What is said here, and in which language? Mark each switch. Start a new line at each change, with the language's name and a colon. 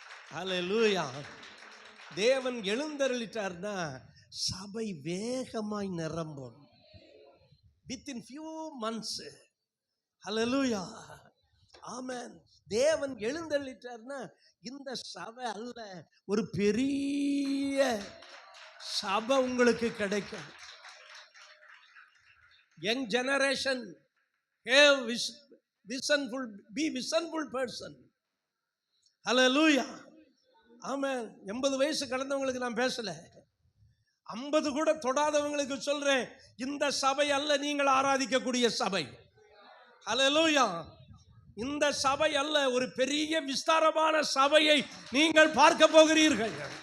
Tamil: அல்லேலூயா. தேவன் எழுந்தருளிட்டார்னா சபை வேகமாய் நிரம்பும்.
English: within few months.
Tamil: அல்லேலூயா. ஆமென். தேவன் எழுந்தருளிட்டார்னா இந்த சபை அல்ல, ஒரு பெரிய சபை உங்களுக்கு கிடைக்கும்.
English: Young generation have visionful, be visionful person.
Tamil: அல்லேலூயா. ஆமென். 80 வயசு கடந்தவங்களுக்கு நான் பேசல, 50 கூட தொடாதவங்களுக்கு சொல்றேன், இந்த சபை அல்ல நீங்கள் ஆராதிக்கக்கூடிய சபை. அல்லேலூயா. இந்த சபை அல்ல, ஒரு பெரிய விஸ்தாரமான சபையை நீங்கள் பார்க்க போகிறீர்கள்.